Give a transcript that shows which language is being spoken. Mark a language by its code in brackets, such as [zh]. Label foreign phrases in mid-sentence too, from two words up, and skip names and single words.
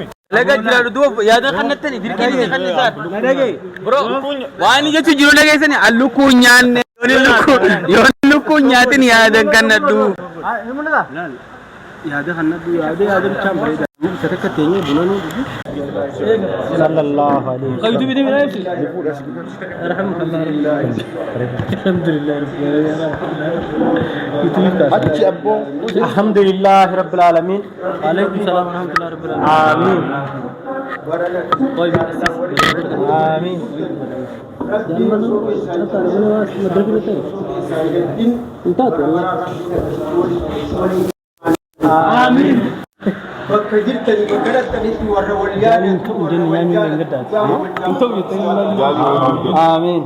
[om] Dalaga jira duuba yaada kannattani dirqii kan isaan. Bro waan jechuun jiru dhageessani allukuu nyaanne yoon lukkuu nyaatin yaadan kannadhu. Yaada kannadhu yaada bichaan bareeda. Isa takka teenyee buna nuu dhugu. [ar] صلى الله عليه وسلم. [om] Qayyitu bidee miidhaa ibsi. [ar] الحمد لله رب العالمين. وعليكم السلام ورحمة الله رب العالمين. آمين. آمين. آمين. [om] bakka jirtani bakka dhattanitti warra wal [ar] آمين